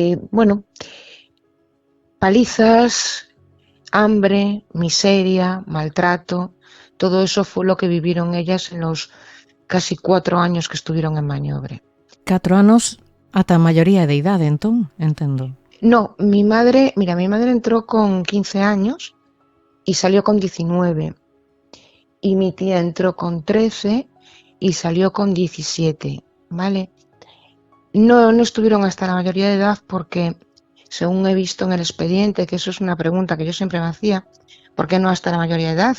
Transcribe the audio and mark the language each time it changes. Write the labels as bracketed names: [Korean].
[Spanish] Bueno, palizas, hambre, miseria, maltrato, todo eso fue lo que vivieron ellas en los casi 4 años que estuvieron en Bañobre. [Galician] 4 anos ata a maioría de idade, entón, entendo. [Spanish] No, mi madre entró con 15 años y salió con 19. Y mi tía entró con 13 y salió con 17, ¿vale? No estuvieron hasta la mayoría de edad porque, según he visto en el expediente, que eso es una pregunta que yo siempre me hacía, ¿por qué no hasta la mayoría de edad?